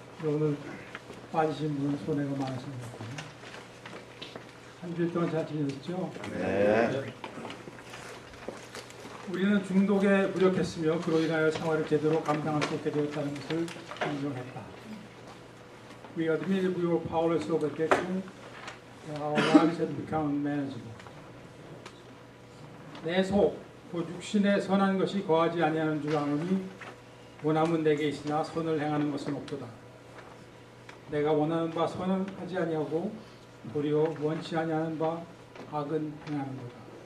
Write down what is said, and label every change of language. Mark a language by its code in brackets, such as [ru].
[ko] 오늘 빠지신 분 손해가 많으신 것 같아요. 한 주일 동안 잘 지내셨죠? 네. 우리는 중독에 무력했으며 그로 인하여 생활을 제대로 감당할 수 없게 되었다는 것을 인정했다. [en] We admitted we were powerless over addiction. Our lives had become manageable. [ko] 내 속, 곧 육신에 선한 것이 거하지 아니하는 줄 아노니 원함은 내게 있으나 선을 행하는 것은 없도다. 내가 원하는 바 선은 하지 아니하고 도리어 원치 아니하는 바 악은 행하는 거다.